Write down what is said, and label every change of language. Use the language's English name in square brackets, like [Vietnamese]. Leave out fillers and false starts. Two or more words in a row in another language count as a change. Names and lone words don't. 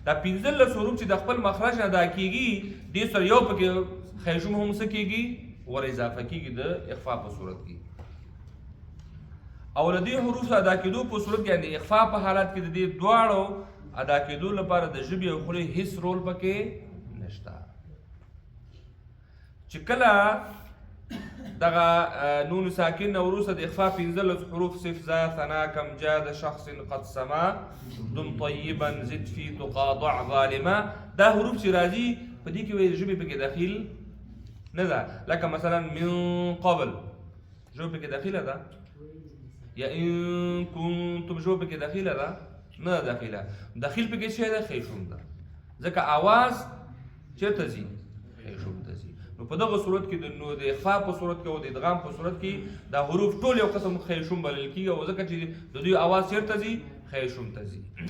[Pashto] دا 15 حروف چې د خپل مخرج نه ادا کیږي دې سره یو پکې خیشوم هم څه کیږي ور اضافه کیږي د اخفاء په صورت کې او لدې حروف ادا کېدو په صورت کې یعنی اخفاء په حالت کې د دې دواړو ادا کېدو لپاره د ژبې او خولې هیڅ رول پکې نشته چې کله دغه نون ساکن وروسته د اخفاء 15 حروف [Arabic] صف ذا ثنا کم جاد شخص قد سما دم طيبا زد في تقاضع ظالما [Pashto] دا حروف چې راځي په دې کې وایي ژبې پکې داخل نه ده لکه مثلا [Arabic] من قبل [Pashto] ژبې پکې داخله ده یا [Arabic] ان كنتم [Pashto] ژبې پکې داخله ده نه داخله داخل پکې څه ده خیشوم ده ځکه आवाज چیرته ځي خیشوم ته ځي نو په دغه صورت کې د اخفاء په صورت کې او د ادغام په صورت کې دا حروف ټول یو قسم خیشوم بلل کېږي او ځکه چې د دوی आवाज چیرته ځي خیشوم ته ځي